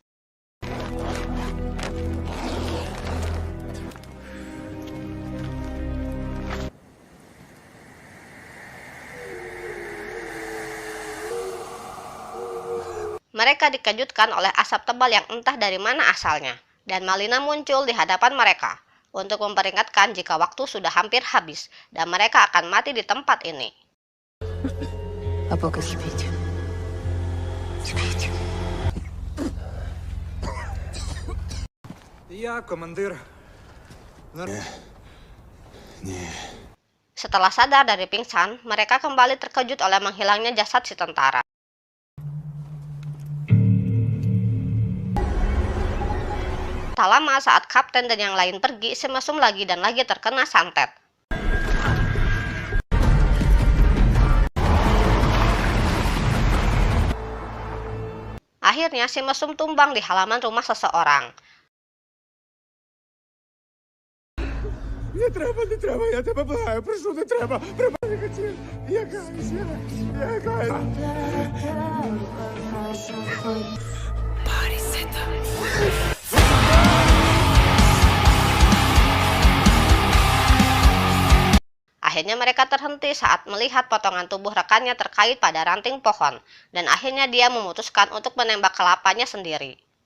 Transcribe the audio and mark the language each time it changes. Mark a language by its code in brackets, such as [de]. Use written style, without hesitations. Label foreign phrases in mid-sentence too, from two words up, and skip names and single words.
[id] Mereka dikejutkan oleh asap tebal yang entah dari mana asalnya. Dan Malina muncul di hadapan mereka untuk memperingatkan jika waktu sudah hampir habis dan mereka akan mati di tempat ini. [uk] А поки спіть. Спіть. Я командир. [id] Setelah sadar dari pingsan, mereka kembali terkejut oleh menghilangnya jasad si tentara. Tak lama saat kapten dan yang lain pergi, si mesum lagi dan lagi terkena santet. Akhirnya si mesum tumbang di halaman rumah seseorang. [uk] Не треба, я тебе благаю, прошу, не треба, не хотів, я каюсь. [id] Akhirnya mereka terhenti saat melihat potongan tubuh rekannya terkait pada ranting pohon, dan akhirnya dia memutuskan untuk menembak kelapanya sendiri.